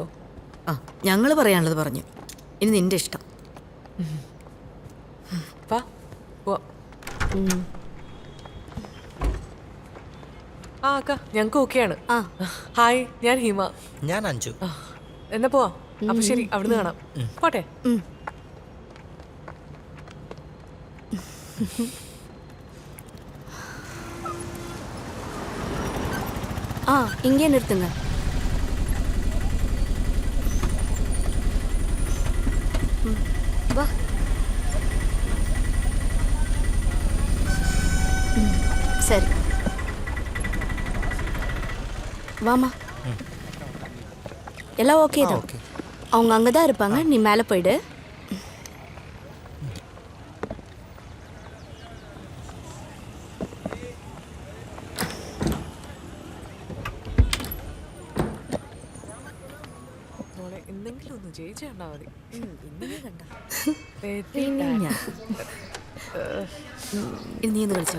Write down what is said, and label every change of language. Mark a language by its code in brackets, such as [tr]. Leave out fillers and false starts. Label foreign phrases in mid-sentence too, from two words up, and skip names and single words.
[ml] ആ, ഞങ്ങൾ പറയാനുള്ളത് പറഞ്ഞു. ഇനി നിന്റെ ഇഷ്ടം. വാ പോവാം. ആ അക്ക, ഞങ്ങക്ക് ഓക്കെയാണ്. ഹായ്, ഞാൻ ഹിമ. ഞാൻ അഞ്ജു. എന്നാ പോവാ. അപ്പൊ ശരി, അവിടുന്ന് കാണാം. പോട്ടെ. [ta] இங்கே நிறுத்துங்க. வா. சரி, வாமா. எல்லாம் ஓகே தான். அவங்க அங்கே தான் இருப்பாங்க. நீ மேலே போயிடு. [ml] എന്തെങ്കിലും ഒന്ന് ജയിച്ചു കണ്ടാ മതി. നീ ഒന്ന് കളിച്ചോ.